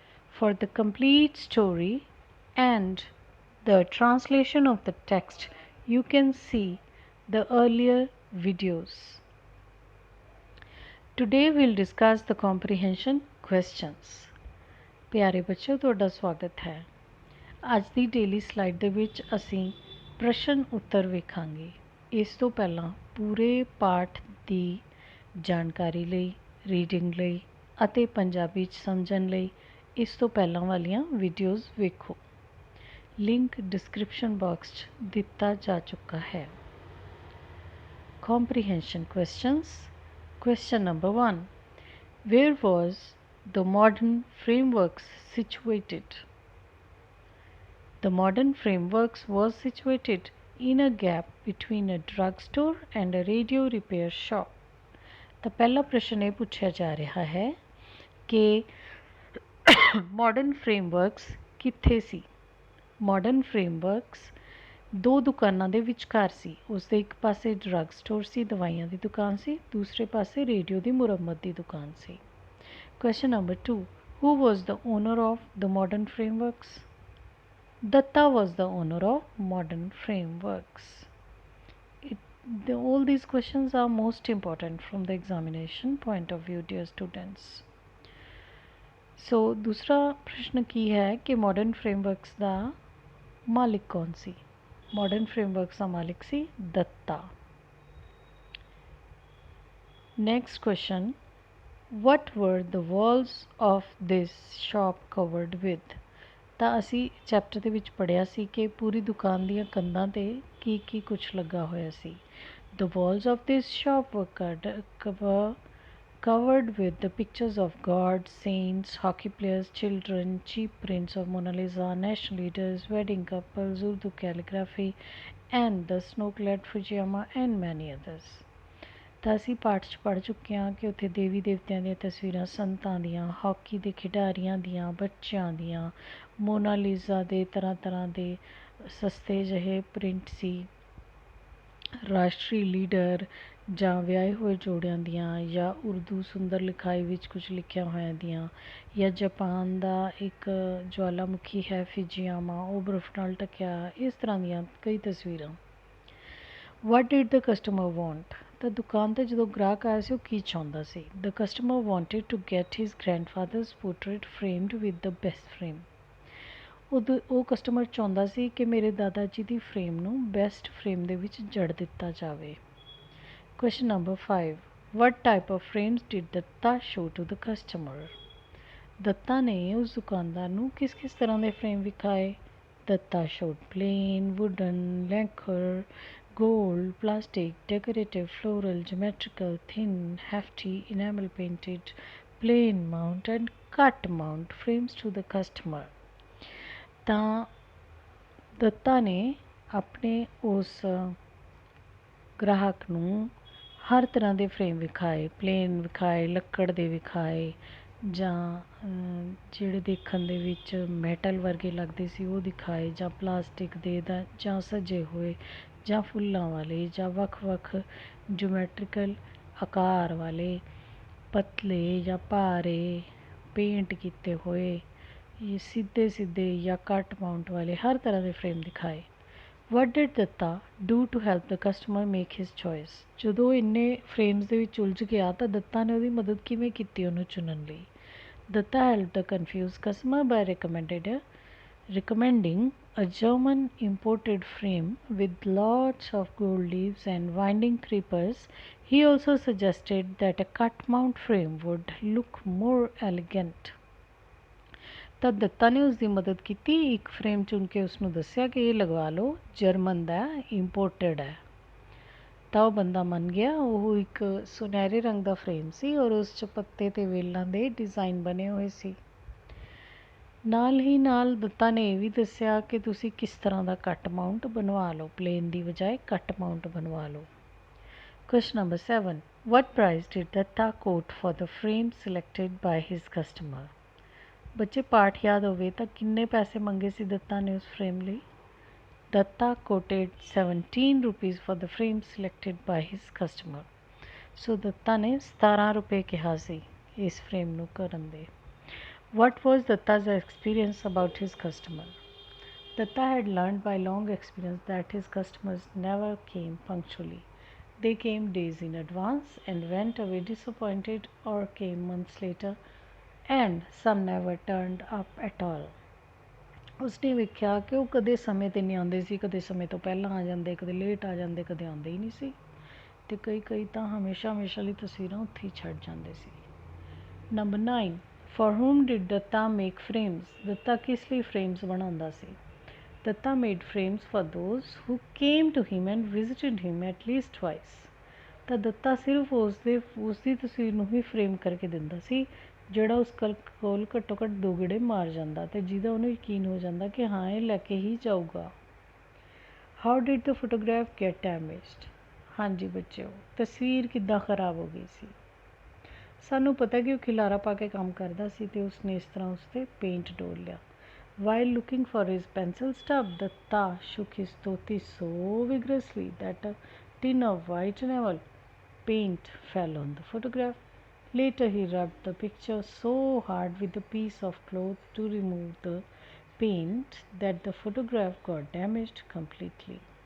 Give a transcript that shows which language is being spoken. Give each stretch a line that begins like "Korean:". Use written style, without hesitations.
English: For the complete story and the translation of the text, you can see the earlier videos. Today we'll discuss the comprehension questions.
Punjabi: ਪਿਆਰੇ ਬੱਚਿਓ, ਤੁਹਾਡਾ ਸਵਾਗਤ ਹੈ। ਅੱਜ ਦੀ daily slide ਦੇ ਵਿੱਚ ਅਸੀਂ ਪ੍ਰਸ਼ਨ ਉੱਤਰ ਵੇਖਾਂਗੇ। ਇਸ ਤੋਂ ਪਹਿਲਾਂ ਪੂਰੇ ਪਾਠ ਦੀ ਜਾਣਕਾਰੀ ਲਈ, ਰੀਡਿੰਗ ਲਈ ਅਤੇ ਪੰਜਾਬੀ 'ਚ ਸਮਝਣ ਲਈ ਇਸ ਤੋਂ ਪਹਿਲਾਂ ਵਾਲੀਆਂ ਵੀਡੀਓਜ਼ ਵੇਖੋ। ਲਿੰਕ ਡਿਸਕ੍ਰਿਪਸ਼ਨ ਬਾਕਸ 'ਚ ਦਿੱਤਾ ਜਾ ਚੁੱਕਾ ਹੈ।
English: Comprehension questions. Question number 1. Where was the modern frameworks situated? The modern frameworks was situated in a gap between a drugstore and a radio repair shop.
Punjabi: ਤਾਂ ਪਹਿਲਾ ਪ੍ਰਸ਼ਨ ਇਹ ਪੁੱਛਿਆ ਜਾ ਰਿਹਾ ਹੈ ਕਿ ਮਾਡਰਨ ਫਰੇਮਵਰਕਸ ਕਿੱਥੇ ਸੀ। ਮਾਡਰਨ ਫਰੇਮਵਰਕਸ ਦੋ ਦੁਕਾਨਾਂ ਦੇ ਵਿਚਕਾਰ ਸੀ। ਉਸ ਦੇ ਇੱਕ ਪਾਸੇ ਡਰੱਗ ਸਟੋਰ ਸੀ, ਦਵਾਈਆਂ ਦੀ ਦੁਕਾਨ ਸੀ, ਦੂਸਰੇ ਪਾਸੇ ਰੇਡੀਓ ਦੀ ਮੁਰੰਮਤ ਦੀ ਦੁਕਾਨ ਸੀ।
English: Question number 2. Who was the owner of the modern frameworks? Datta was the owner of modern frameworks. All these questions are most important from the examination point of view, dear students.
Hindi: So दूसरा प्रश्न की है कि modern frameworks ਦਾ मालिक कौन सी। Modern frameworks का मालिक सी Dutta.
English: Next question, what were the walls of this shop covered with.
Punjabi: ਤਾਂ ਅਸੀਂ ਚੈਪਟਰ ਦੇ ਵਿੱਚ ਪੜ੍ਹਿਆ ਸੀ ਕਿ ਪੂਰੀ ਦੁਕਾਨ ਦੀਆਂ ਕੰਧਾਂ 'ਤੇ ਕੀ ਕੁਛ ਲੱਗਾ ਹੋਇਆ ਸੀ।
English: The walls of this shop were covered with the pictures of gods, saints, hockey players, children, cheap prints of Mona Lisa, national leaders, wedding couples, Urdu calligraphy, and the snow-clad Fujiyama, and many others.
Punjabi: ਤਾਂ ਅਸੀਂ ਪਾਠ 'ਚ ਪੜ੍ਹ ਚੁੱਕੇ ਹਾਂ ਕਿ ਉੱਥੇ ਦੇਵੀ ਦੇਵਤਿਆਂ ਦੀਆਂ ਤਸਵੀਰਾਂ, ਸੰਤਾਂ ਦੀਆਂ, ਹਾਕੀ ਦੇ ਖਿਡਾਰੀਆਂ ਦੀਆਂ, ਬੱਚਿਆਂ ਦੀਆਂ, ਮੋਨਾਲੀਜ਼ਾ ਦੇ ਤਰ੍ਹਾਂ ਦੇ ਸਸਤੇ ਜਿਹੇ ਪ੍ਰਿੰਟ ਸੀ, ਰਾਸ਼ਟਰੀ ਲੀਡਰ ਜਾਂ ਵਿਆਹੇ ਹੋਏ ਜੋੜਿਆਂ ਦੀਆਂ, ਜਾਂ ਉਰਦੂ ਸੁੰਦਰ ਲਿਖਾਈ ਵਿੱਚ ਕੁਝ ਲਿਖਿਆ ਹੋਇਆਂ ਦੀਆਂ, ਜਾਂ ਜਾਪਾਨ ਦਾ ਇੱਕ ਜਵਾਲਾਮੁਖੀ ਹੈ ਫਿਜੀਆਮਾ, ਉਹ ਬਰਫ਼ ਨਾਲ ਢਕਿਆ, ਇਸ ਤਰ੍ਹਾਂ ਦੀਆਂ ਕਈ ਤਸਵੀਰਾਂ।
English: What did the customer want.
Punjabi: ਤਾਂ ਦੁਕਾਨ 'ਤੇ ਜਦੋਂ ਗ੍ਰਾਹਕ ਆਇਆ ਸੀ ਉਹ ਕੀ ਚਾਹੁੰਦਾ ਸੀ।
English: The customer wanted to get his grandfather's portrait framed with the best frame.
Punjabi: ਉਹ ਕਸਟਮਰ ਚਾਹੁੰਦਾ ਸੀ ਕਿ ਮੇਰੇ ਦਾਦਾ ਜੀ ਦੀ ਫਰੇਮ ਨੂੰ ਬੈਸਟ ਫਰੇਮ ਦੇ ਵਿੱਚ ਜੜ ਦਿੱਤਾ ਜਾਵੇ।
English: Question number 5. What type of frames did Datta show to the customer.
Punjabi: Dutta ਨੇ ਉਸ ਦੁਕਾਨਦਾਰ ਨੂੰ ਕਿਸ ਤਰ੍ਹਾਂ ਦੇ ਫਰੇਮ ਵਿਖਾਏ।
English: Datta showed plain, wooden, lacquer, gold, plastic, decorative, floral, geometrical, thin, hefty, enamel painted, plain mount and cut mount frames to the customer.
Punjabi: ਤਾਂ ਦੱਤਾ ਨੇ ਆਪਣੇ ਉਸ ਗ੍ਰਾਹਕ ਨੂੰ ਹਰ ਤਰ੍ਹਾਂ ਦੇ ਫਰੇਮ ਵਿਖਾਏ, ਪਲੇਨ ਵਿਖਾਏ, ਲੱਕੜ ਦੇ ਵਿਖਾਏ, ਜਾਂ ਜਿਹੜੇ ਦੇਖਣ ਦੇ ਵਿੱਚ ਮੈਟਲ ਵਰਗੇ ਲੱਗਦੇ ਸੀ ਉਹ ਦਿਖਾਏ, ਜਾਂ ਪਲਾਸਟਿਕ ਦੇ ਜਾਂ ਸਜੇ ਹੋਏ, ਜਾਂ ਫੁੱਲਾਂ ਵਾਲੇ, ਜਾਂ ਵੱਖ-ਵੱਖ ਜਿਓਮੈਟਰੀਕਲ ਆਕਾਰ ਵਾਲੇ, ਪਤਲੇ ਜਾਂ ਭਾਰੇ, ਪੇਂਟ ਕੀਤੇ ਹੋਏ, ਸਿੱਧੇ ਜਾਂ ਕੱਟ ਮਾਊਂਟ ਵਾਲੇ ਹਰ ਤਰ੍ਹਾਂ ਦੇ ਫਰੇਮ ਦਿਖਾਏ।
English: What did Datta do to help the customer make his choice.
Punjabi: ਜਦੋਂ ਇੰਨੇ ਫਰੇਮਸ ਦੇ ਵਿੱਚ ਉਲਝ ਗਿਆ ਤਾਂ ਦੱਤਾ ਨੇ ਉਹਦੀ ਮਦਦ ਕਿਵੇਂ ਕੀਤੀ ਉਹਨੂੰ ਚੁਣਨ ਲਈ।
English: Datta help the confuse customer by recommending a German imported frame with lots of gold leaves and winding creepers. He also suggested that a cut mount frame would look more elegant.
Punjabi: ਤਾਂ ਦੱਤਾ ਨੇ ਉਸ ਦੀ ਮਦਦ ਕੀਤੀ, ਇੱਕ ਫਰੇਮ ਚੁਣ ਕੇ ਉਸਨੂੰ ਦੱਸਿਆ ਕਿ ਇਹ ਲਗਵਾ ਲਓ, ਜਰਮਨ ਦਾ ਇੰਪੋਰਟਡ ਹੈ। ਤਾਂ ਉਹ ਬੰਦਾ ਮੰਨ ਗਿਆ। ਉਹ ਇੱਕ ਸੁਨਹਿਰੇ ਰੰਗ ਦਾ ਫਰੇਮ ਸੀ ਔਰ ਉਸ 'ਚ ਪੱਤੇ ਅਤੇ ਵੇਲਾਂ ਦੇ ਡਿਜ਼ਾਈਨ ਬਣੇ ਹੋਏ ਸੀ। ਨਾਲ ਹੀ ਨਾਲ ਦੱਤਾ ਨੇ ਇਹ ਵੀ ਦੱਸਿਆ ਕਿ ਤੁਸੀਂ ਕਿਸ ਤਰ੍ਹਾਂ ਦਾ ਕੱਟ ਮਾਊਂਟ ਬਣਵਾ ਲਓ, ਪਲੇਨ ਦੀ ਬਜਾਏ ਕੱਟ ਮਾਊਂਟ ਬਣਵਾ ਲਓ।
English: Question number 7. What price did Datta quote for the frame selected by his customer?
Punjabi: बच्चे पाठ याद होवे तो किन्ने पैसे मंगे सी दत्ता ने उस फ्रेम ਲਈ?
English: Datta quoted 17 rupees for the frame selected by his customer.
Punjabi: So Dutta ने 17 रुपए ਕਿਹਾ ਸੀ ਇਸ frame ਨੂੰ ਕਰਨ ਦੇ.
English: What was Datta's experience about his customer? Datta had learned by long experience that his customers never came punctually. They came days in advance and went away disappointed or came months later, and some never turned up at all.
Punjabi: ਉਸਨੇ ਵੇਖਿਆ ਕਿ ਉਹ ਕਦੇ ਸਮੇਂ 'ਤੇ ਨਹੀਂ ਆਉਂਦੇ ਸੀ, ਕਦੇ ਸਮੇਂ ਤੋਂ ਪਹਿਲਾਂ ਆ ਜਾਂਦੇ, ਕਦੇ ਲੇਟ ਆ ਜਾਂਦੇ, ਕਦੇ ਆਉਂਦੇ ਹੀ ਨਹੀਂ ਸੀ ਅਤੇ ਕਈ ਤਾਂ ਹਮੇਸ਼ਾ ਲਈ ਤਸਵੀਰਾਂ ਉੱਥੇ ਹੀ ਛੱਡ ਜਾਂਦੇ ਸੀ.
English: Number 9, for whom did Datta make frames?
Punjabi: Dutta ਕਿਸ ਲਈ ਫਰੇਮਸ ਬਣਾਉਂਦਾ ਸੀ?
English: Datta made frames for those who came to him and visited him at least twice.
Punjabi: ਤਾਂ ਦੱਤਾ ਸਿਰਫ ਉਸਦੀ ਤਸਵੀਰ ਨੂੰ ਹੀ ਫਰੇਮ ਕਰਕੇ ਦਿੰਦਾ ਸੀ ਜਿਹੜਾ ਉਸ ਕੋਲ ਘੱਟੋ ਘੱਟ 2 ਗੇੜੇ ਮਾਰ ਜਾਂਦਾ ਅਤੇ ਜਿਹਦਾ ਉਹਨੂੰ ਯਕੀਨ ਹੋ ਜਾਂਦਾ ਕਿ ਹਾਂ ਇਹ ਲੈ ਕੇ ਹੀ ਜਾਊਗਾ.
English: How did the photograph get damaged?
Punjabi: ਹਾਂਜੀ ਬੱਚਿਓ, ਤਸਵੀਰ ਕਿੱਦਾਂ ਖਰਾਬ ਹੋ ਗਈ ਸੀ? ਸਾਨੂੰ ਪਤਾ ਕਿ ਉਹ ਖਿਲਾਰਾ ਪਾ ਕੇ ਕੰਮ ਕਰਦਾ ਸੀ ਅਤੇ ਉਸਨੇ ਇਸ ਤਰ੍ਹਾਂ ਉਸ 'ਤੇ ਪੇਂਟ ਡੋਲ ਲਿਆ.
English: While looking for his pencil stub, Datta shook his dhoti so vigorously that a tin of white enamel paint fell on the photograph. Later he rubbed the picture so hard with a piece of cloth to remove the paint that the photograph got damaged completely.